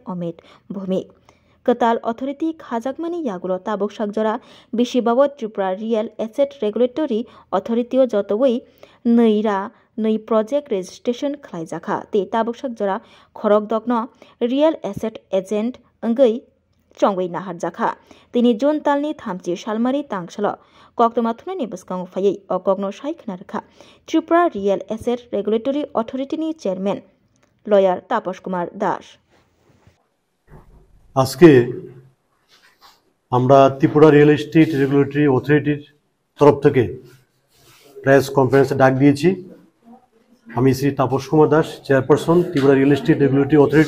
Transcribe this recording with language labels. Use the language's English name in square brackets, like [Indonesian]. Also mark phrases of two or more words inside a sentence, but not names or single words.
[Kok Borok] अमित भौमिक कताल अथॉरिटी खाजाकमानि यागुलो ताबुक सागजरा बिसिबाबो त्रिपुरा रियल एसेट रेगुलेटरी अथॉरिटी जतवै नै [English] project registration [Kok Borok] खालायजाखा ते ताबुक सागजरा खरक दग्न [English] real estate agent [Kok Borok] अंगै चंगै नाहारजाखा तिनी जून तालनि 30 सालमारि तांगसल कक्तमाथुनानि बसकांग फायै अकग्न सायखनारखा त्रिपुरा रियल एसेट रेगुलेटरी अथॉरिटी चेयरमैन लयर तापस कुमार दास [Bangla] আজকে আমরা ত্রিপুরা রিয়েল এস্টেট রেগুলেটরি অথরিটির তরফ থেকে [English] press conference [Bangla] ডাক দিয়েছি। আমি শ্রী তাপস কুমার দাস, চেয়ারপারসন ত্রিপুরা রিয়েল এস্টেট রেগুলেটরি অথরিটি।